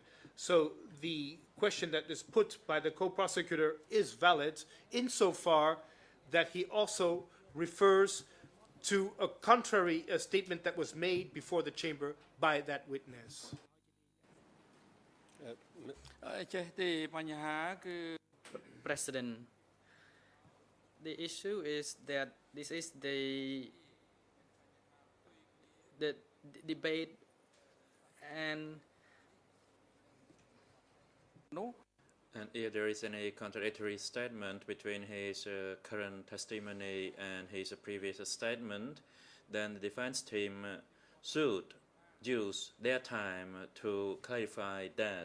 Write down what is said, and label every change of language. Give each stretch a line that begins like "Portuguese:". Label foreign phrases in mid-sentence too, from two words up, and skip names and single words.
English: So the question that is put by the co-prosecutor is valid insofar that he also refers to a contrary statement that was made before the chamber by that witness.
Khmer: ចេះទេបញ្ហាគឺ
English: President, the issue is that this is the debate and no. And if there is any contradictory statement between his current testimony and his previous statement, then the defense team should use their time to clarify that.